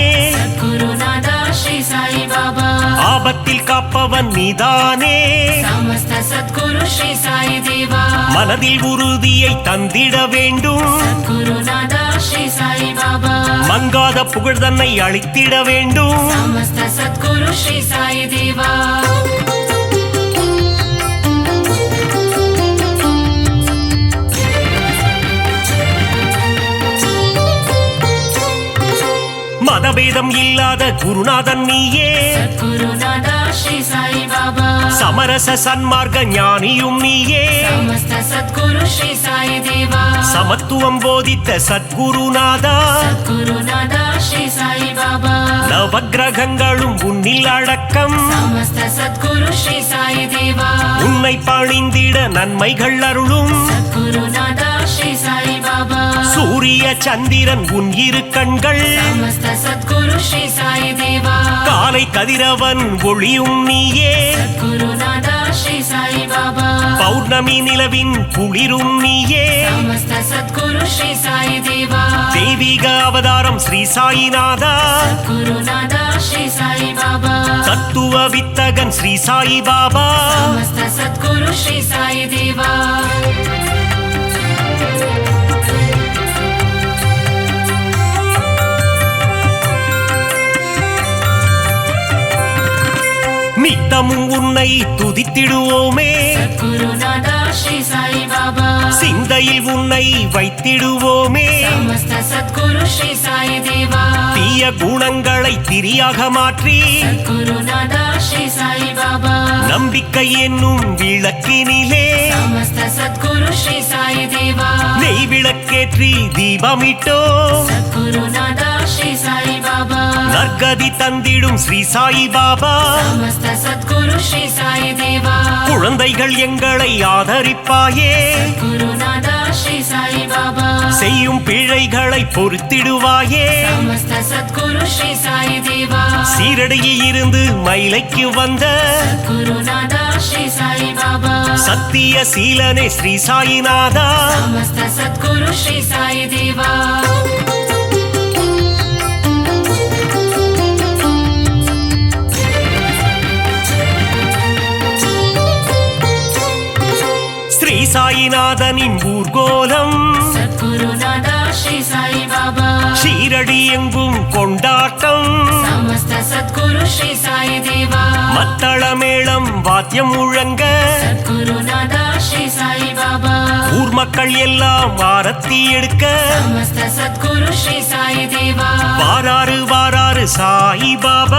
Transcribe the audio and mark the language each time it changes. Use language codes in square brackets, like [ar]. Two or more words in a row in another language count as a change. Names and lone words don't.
[sa] सद्गुरुनादा श्री साई बाबा [ta] ஆபத்தில் காப்பவன் நீதானே [sa] समस्त सद्गुरु श्री साई देवा [ta] மனதில் உறுதியை தந்திட வேண்டும் [sa] सद्गुरुनादा श्री साई बाबा [ta] மங்காத புகழ் தன்னை அளித்திட வேண்டும் [sa] समस्त सद्गुरु श्री साई देवा [ta] மதபேதம் இல்லாத குருநாதன் நீயே [sa] सद्गुरुनादा श्री साई बाबा [ta] சமரச சன்மார்க்க ஞானியும் நீயே [sa] समस्त सद्गुरु श्री साई देवा [ta] சமத்துவம் போதித்த சத்குருநாதா [sa] सद्गुरुनादा श्री साई बाबा [ta] நவக்கிரகங்களும் உன்னில் அடக்கம் [sa] समस्त सद्गुरु श्री साई देवा [ta] உன்னை பணிந்திட நன்மைகள் அருளும் [sa] सद्गुरुनादा श्री साई बाबा [ta] சூரிய சந்திரன் உன் இரு கண்கள் [sa] समस्त सद्गुरु श्री साई देवा [ta] காலை கதிரவன் ஒளியும் நீயே [sa] सद्गुरुनादा श्री साई बाबा [ta] பௌர்ணமி நிலவின் குளிரும் நீயே [sa] समस्त सद्गुरु श्री साई देवा [ta] தெய்வீக அவதாரம் ஸ்ரீ சாயிநாதா [sa] सद्गुरुनादा श्री साई बाबा [ta] தத்துவ வித்தகன் ஸ்ரீ சாயி பாபா [sa] समस्त सद्गुरु श्री साई देवा [ta] நித்தமும் உன்னை துதித்திடுவோமே [sa] सद्गुरुनादा श्री साई बाबा [ta] சிந்தையில் உன்னை வைத்திடுவோமே [sa] समस्त सद्गुरु श्री साई देवा [ta] தீய குணங்களை திரியாக மாற்றி [sa] सद्गुरुनादा श्री साई बाबा [ta] நம்பிக்கை என்னும் விளக்கினிலே [sa] समस्त सद्गुरु श्री साई देवा [ta] நெய் விளக்கேற்றி தீபமிட்டோ [sa] सद्गुरुनादा श्री साई बाबा [ta] நற்கதி தந்திடும் ஸ்ரீ சாயி பாபா [sa] समस्त सद्गुरु श्री साई देवा [ta] குழந்தைகள் எங்களை ஆதரிப்பாயே [sa] गुरुनादा श्री साई बाबा [ta] செய்யும் பிழைகளை பொறுத்திடுவாயே [sa] समस्त सद्गुरु श्री साई देवा [ta] சீரடியில் இருந்து மயிலைக்கு வந்த [sa] गुरुनादा श्री साई बाबा [ta] சத்திய சீலனே ஸ்ரீ சாயிநாதா [sa] समस्त सद्गुरु श्री साई देवा [ta] ஸ்ரீ சாயிநாதனின் ஊர்கோலம் [sa] सद्गुरुनादा श्री साई बाबा [ta] ஷீரடி எங்கும் கொண்டாட்டம் [sa] समस्त सद्गुरु श्री साई देवा [ta] மத்தள மேளம் வாத்தியம் முழங்க [sa] सद्गुरुनाथा श्री साई बाबा [ta] ஊர் மக்கள் எல்லாம் ஆரத்தி எடுக்க [sa] समस्त सद्गुरु श्री साई देवा [ta] வாராரு வாராரு சாய் பாபா